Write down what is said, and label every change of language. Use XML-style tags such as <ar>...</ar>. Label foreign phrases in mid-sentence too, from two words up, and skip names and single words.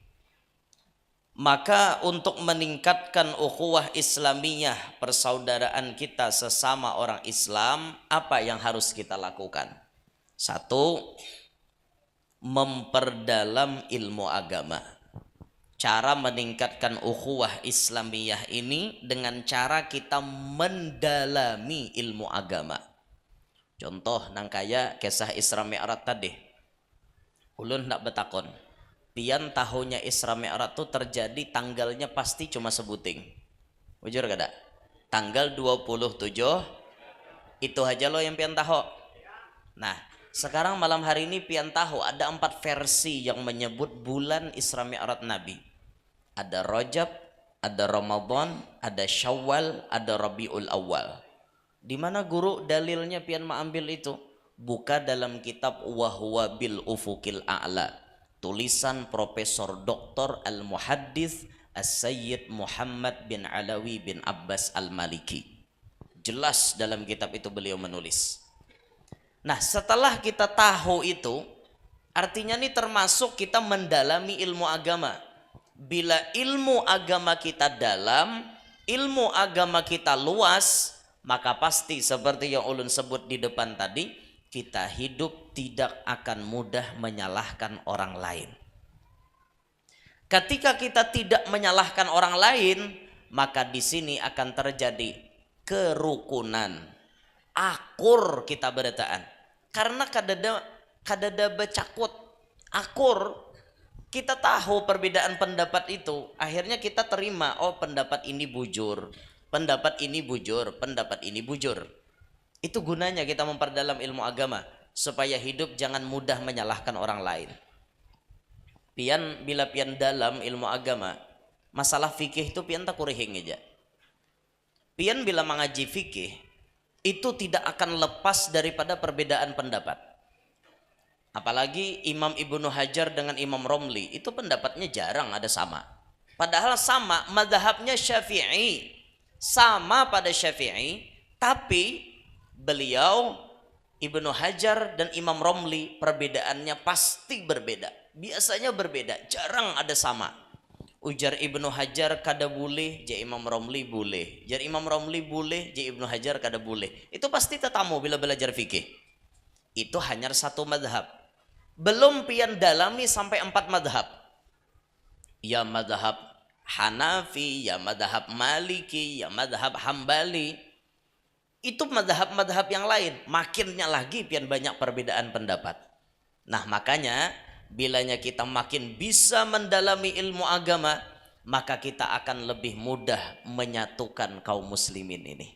<id>Maka untuk meningkatkan ukhuwah Islamiyah, persaudaraan kita sesama orang Islam, apa yang harus kita lakukan? 1, memperdalam ilmu agama. Cara meningkatkan ukhuwah Islamiyah ini dengan cara kita mendalami ilmu agama.</id> <bjn>Contoh nang kaya kisah Isra Mi'raj tadi. Ulun ndak betakon. Pian tahunnya Isra Mi'raj itu terjadi tanggalnya pasti cuma sebuting. Jujur kada? Tanggal 27 itu aja lo yang pian tahu.</bjn> <id>Nah, sekarang malam hari ini pian tahu ada 4 versi yang menyebut bulan Isra Mi'raj Nabi. Ada Rajab, ada Ramadan, ada Syawal, ada Rabiul Awal. Di mana guru dalilnya pian mengambil itu? Buka dalam kitab Wahwa bil Ufukil A'la. Tulisan Profesor Dr. Al-Muhaddits As-Sayyid Muhammad bin Alawi bin Abbas Al-Maliki. Jelas dalam kitab itu beliau menulis. Nah, setelah kita tahu itu, artinya ini termasuk kita mendalami ilmu agama. Bila ilmu agama kita dalam, ilmu agama kita luas, maka pasti seperti yang ulun sebut di depan tadi, kita hidup tidak akan mudah menyalahkan orang lain. Ketika kita tidak menyalahkan orang lain, maka di sini akan terjadi kerukunan,</id> <bjn>akur kita berataan.</bjn> <id>Karena</id> <bjn>kadada becakut,</bjn> <id>akur, kita tahu perbedaan pendapat itu, akhirnya kita terima, oh pendapat ini bujur, pendapat ini bujur, pendapat ini bujur. Itu gunanya kita memperdalam ilmu agama, supaya hidup jangan mudah menyalahkan orang lain. Bila pian dalam ilmu agama, masalah fikih itu</id> <bjn>pian tak kurihing aja.</bjn> <id>Pian bila mengaji fikih, itu tidak akan lepas daripada perbedaan pendapat. Apalagi Imam Ibnu Hajar dengan Imam Romli, itu pendapatnya jarang ada sama. Padahal sama, madhabnya Syafi'i, sama pada Syafi'i, tapi beliau Ibnu Hajar dan Imam Romli perbedaannya pasti berbeda. Biasanya berbeda, jarang ada sama.</id> <bjn>Ujar Ibnu Hajar kada boleh, je Imam Romli boleh. Jar Imam Romli boleh, je Ibnu Hajar kada boleh. Itu pasti tetamu bila belajar fikih.</bjn> <id>Itu hanya 1 madhab. Belum pian dalami sampai 4 madhab. Ya madhab Hanafi, ya madhab Maliki, ya madhab Hambali. Itu madhab-madhab yang lain. Makinnya lagi pian banyak perbedaan pendapat. Nah makanya bilanya kita makin bisa mendalami ilmu agama, maka kita akan lebih mudah menyatukan kaum muslimin ini.</id>